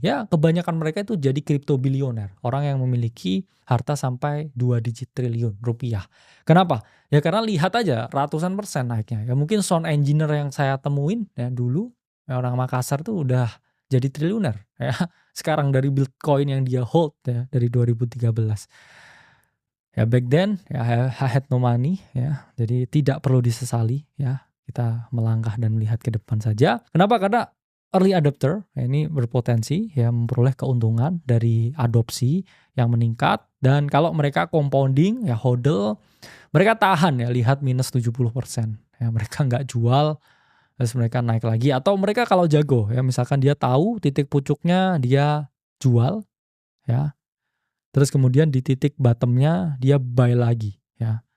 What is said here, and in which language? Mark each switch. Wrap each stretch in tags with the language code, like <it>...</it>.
<id>Ya kebanyakan mereka itu jadi crypto billionaire. Orang yang memiliki harta sampai 2 digit triliun rupiah. Kenapa? Ya karena lihat aja ratusan persen naiknya. Ya mungkin sound engineer yang saya temuin ya dulu ya orang Makassar tuh udah jadi triliuner ya. Sekarang dari Bitcoin yang dia hold ya dari 2013.</id> <en>Ya back then ya I had no money ya.</en> <id>Jadi tidak perlu disesali ya. Kita melangkah dan melihat ke depan saja. Kenapa? Karena early adopter ya ini berpotensi ya memperoleh keuntungan dari adopsi yang meningkat dan kalau mereka compounding ya hodl mereka tahan ya lihat minus 70% ya mereka nggak jual terus mereka naik lagi atau mereka kalau jago ya misalkan dia tahu titik pucuknya dia jual ya terus kemudian di titik bottomnya dia buy lagi ya.</id>